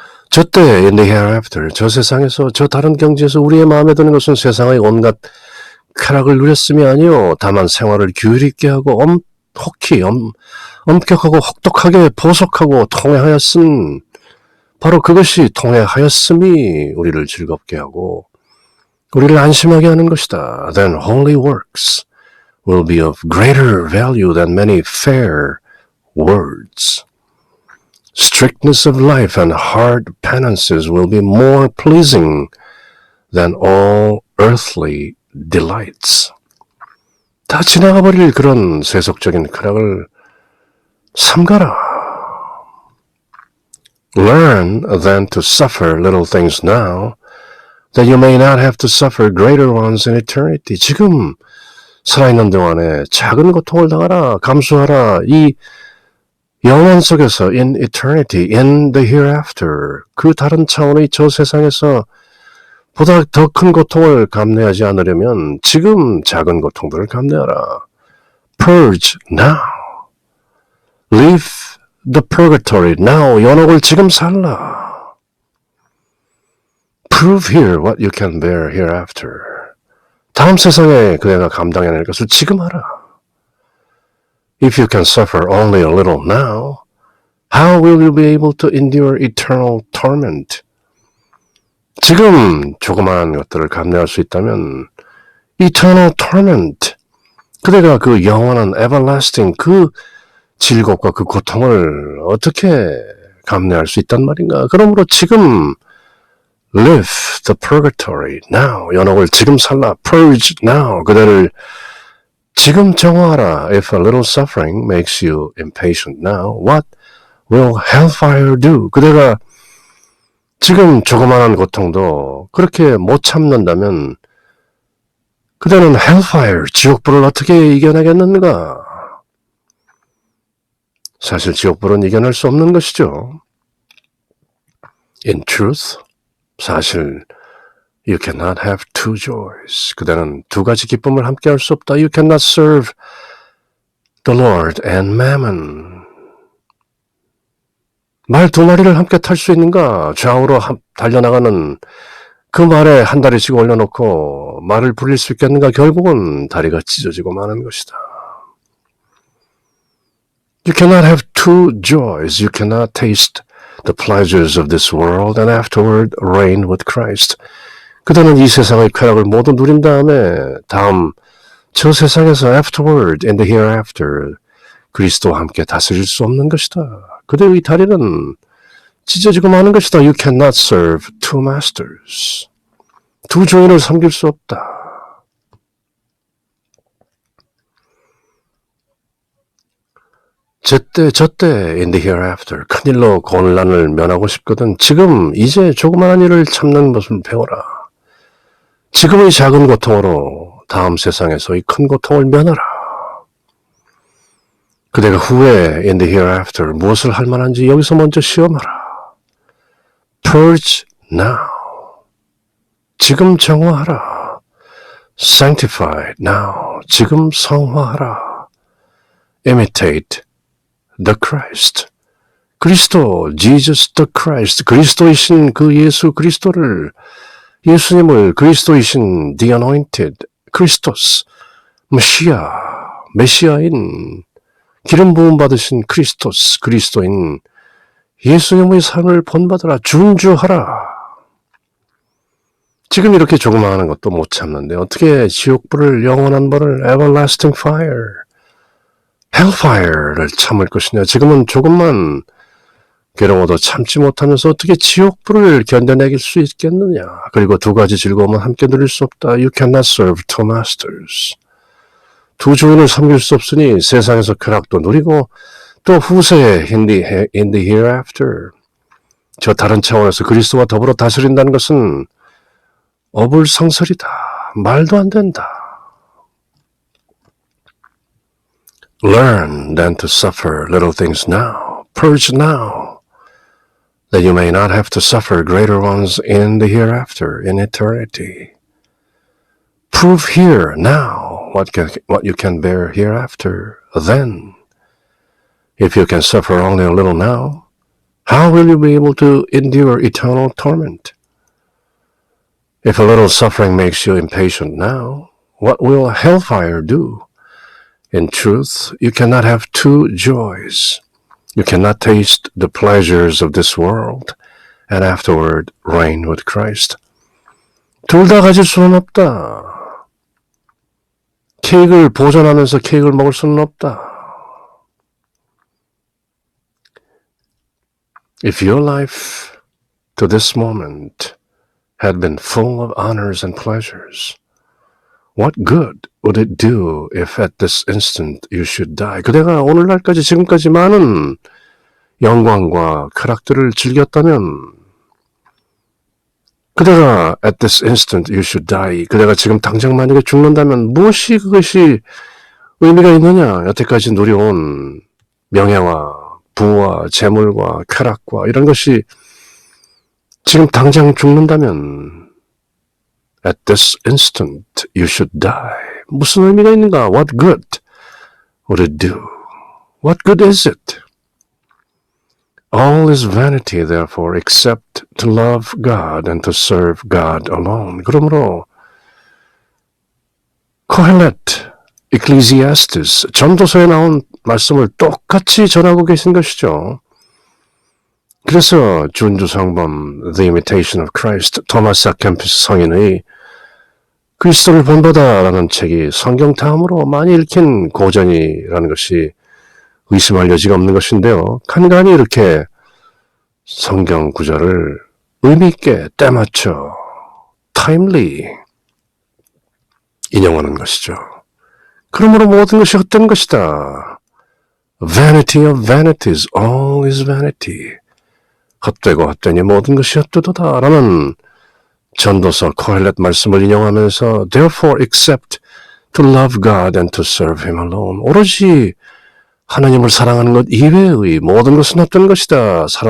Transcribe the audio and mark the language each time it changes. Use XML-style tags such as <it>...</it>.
<ko>저때,</ko> <en>in the hereafter,</en> <ko>저 세상에서, 저 다른 경지에서 우리의 마음에 드는 것은 세상의 온갖 쾌락을 누렸음이 아니오 다만 생활을 규율 있게 하고 혹히 엄격하고 혹독하게 보석하고 통회하였음. 바로 그것이 통회하였음이 우리를 즐겁게 하고 우리를 안심하게 하는 것이다.</ko> <en>Then holy works will be of greater value than many fair words. Strictness of life and hard penances will be more pleasing than all earthly delights.</en> <ko>다 지나가 버릴 그런 세속적인 쾌락을 삼가라.</ko> <en>Learn then to suffer little things now, that you may not have to suffer greater ones in eternity.</en> <ko>지금 살아있는 동안에 작은 고통을 당하라, 감수하라. 이 영원 속에서</ko> <en>in eternity, in the hereafter,</en> <ko>그 다른 차원의 저 세상에서 보다 더 큰 고통을 감내하지 않으려면 지금 작은 고통들을 감내하라.</ko> <en>Purge now. Leave the purgatory now.</en> <ko>연옥을 지금 살라.</ko> <en>Prove here what you can bear hereafter.</en> <ko>다음 세상에 그대가 감당해낼 것을 지금 하라.</ko> <en>If you can suffer only a little now, how will you be able to endure eternal torment?</en> <ko>지금 조그마한 것들을 감내할 수 있다면</ko> <en>eternal torment,</en> <ko>그대가 그 영원한</ko> <en>everlasting</en> <ko>그 질곡과 그 고통을 어떻게 감내할 수 있단 말인가? 그러므로 지금</ko> <en>live the purgatory now,</en> <ko>연옥을 지금 살라.</ko> <en>Purge now,</en> <ko>그대를 지금 정화하라.</ko> <en>If a little suffering makes you impatient now, what will hellfire do?</en> <ko>그대가 지금 조그마한 고통도 그렇게 못 참는다면 그대는</ko> <en>hellfire,</en> <ko>지옥불을 어떻게 이겨내겠는가? 사실 지옥불은 이겨낼 수 없는 것이죠.</ko> <en>In truth,</en> <ko>사실</ko> <en>you cannot have two joys.</en> <ko>그대는 두 가지 기쁨을 함께 할 수 없다.</ko> <en>You cannot serve the Lord and mammon.</en> <ko>말 두 마리를 함께 탈 수 있는가? 좌우로 달려나가는 그 말에 한 다리씩 올려놓고 말을 부릴 수 있겠는가? 결국은 다리가 찢어지고 마는 것이다.</ko> <en>You cannot have two joys. You cannot taste the pleasures of this world and afterward reign with Christ.</en> <ko>그대는 이 세상의 쾌락을 모두 누린 다음에 다음 저 세상에서</ko> <en>afterward and the hereafter</en> <ko>그리스도와 함께 다스릴 수 없는 것이다. 그대의 다리는 찢어지고 마는 것이다.</ko> <en>You cannot serve two masters.</en> <ko>두 주인을 섬길 수 없다. 저때</ko> <en>in the hereafter</en> <ko>큰일로 곤란을 면하고 싶거든. 지금 이제 조그마한 일을 참는 것을 배워라. 지금의 작은 고통으로 다음 세상에서의 큰 고통을 면하라. 그대가 후에</ko> <en>in the hereafter</en> <ko>무엇을 할 만한지 여기서 먼저 시험하라.</ko> <en>Purge now.</en> <ko>지금 정화하라.</ko> <en>Sanctify now.</en> <ko>지금 성화하라.</ko> <en>Imitate the Christ.</en> <ko>그리스도,</ko> <en>Jesus the Christ,</en> <ko>그리스도이신 그 예수 그리스도를, 예수님을 그리스도이신</ko> <en>the anointed,</en> <ko>크리스토스, 메시아인, 기름 부음 받으신 크리스토스, 그리스도인 예수님의 삶을 본받으라, 준주하라. 지금 이렇게 조그마한 것도 못 참는데 어떻게 지옥불을, 영원한 불을,</ko> <en>everlasting fire, hellfire</en> <ko>를 참을 것이냐. 지금은 조금만 괴로워도 참지 못하면서 어떻게 지옥불을 견뎌내길 수 있겠느냐. 그리고 두 가지 즐거움은 함께 누릴 수 없다.</ko> <en>You cannot serve two masters.</en> <ko>두 주인을 섬길 수 없으니 세상에서 쾌락도 누리고 또 후세에</ko> <en>in the hereafter,</en> <ko>저 다른 차원에서 그리스도와 더불어 다스린다는 것은 어불성설이다. 말도 안 된다.</ko> <en>Learn then to suffer little things now. Purge now, that you may not have to suffer greater ones in the hereafter, in eternity. Prove here, now, what you can bear hereafter, then. If you can suffer only a little now, how will you be able to endure eternal torment? If a little suffering makes you impatient now, what will hellfire do? In truth, you cannot have two joys. You cannot taste the pleasures of this world and afterward reign with Christ.</en> <ko>둘 다 가질 수는 없다. 케이크를 보존하면서 케이크를 먹을 수는 없다.</ko> <en>If your life to this moment had been full of honors and pleasures, what good would it do if at this instant you should die?</en> <ko>그대가 오늘날까지 지금까지 많은 영광과 쾌락들을 즐겼다면, 그대가</ko> <en>at this instant you should die,</en> <ko>그대가 지금 당장 만약에 죽는다면 무엇이 그것이 의미가 있느냐? 여태까지 누려온 명예와 부와 재물과 쾌락과 이런 것이 지금 당장 죽는다면</ko> <en>at this instant you should die.</en> <ko>무슨 의미가 있는가?</ko> <en>What good would it do? What good is it? All is vanity, therefore, except to love God and to serve God alone.</en> <ko>그러므로 코헬렛, Ecclesiastes, 전도서에 나온 말씀을 똑같이 전하고 계신 것이죠. 그래서 준주성범, The Imitation of Christ, 토마스 아켐피스 성인의 그리스도를 본보다라는 책이 성경 다음으로 많이 읽힌 고전이라는 것이 의심할 여지가 없는 것인데요. 간간히 이렇게 성경 구절을 의미 있게 때맞춰</ko> <en>timely</en> <ko>인용하는 것이죠. 그러므로 모든 것이 헛된 것이다.</ko> <en>Vanity of vanities, all is vanity.</en> <ko>헛되고 헛되니 모든 것이 헛되도다 라는 전도서 코헬렛 말씀을 인용하면서</ko> <en>Therefore except to love God and to serve Him alone.</en> <ko>오로지 하나님을 사랑하는 것 이외의 모든 것은 헛된 것이다.</ko>